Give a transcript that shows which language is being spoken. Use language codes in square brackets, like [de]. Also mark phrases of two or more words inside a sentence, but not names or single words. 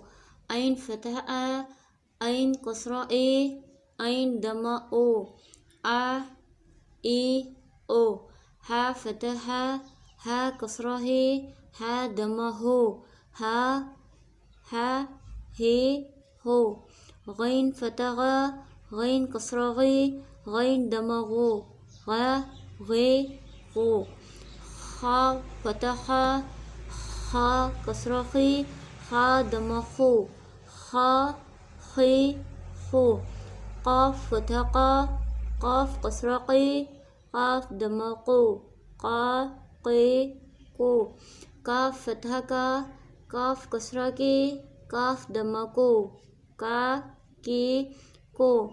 [ar] عين فتحة، عين كسرة إ، عين ضمة أ، أ، إ، أ. حاء فتحة، حاء كسرة حِ، حاء ضمة حُ، حَ، حِ، حُ. غين فتحة، غين كسرة غِ، غين ضمة غُ، غَ، غِ، غُ. خاء فتحة، خاء كسرة غِ, خاء ضمة خُ، خَ، خِ، خُ. قاف فتحة، قاف كسرة قِ، قاف ضمة قُ، قَ، قِ، قُ. كاف فتحة، كاف كسرة كِ، كاف ضمة كُ، كَ، كِ، كُ.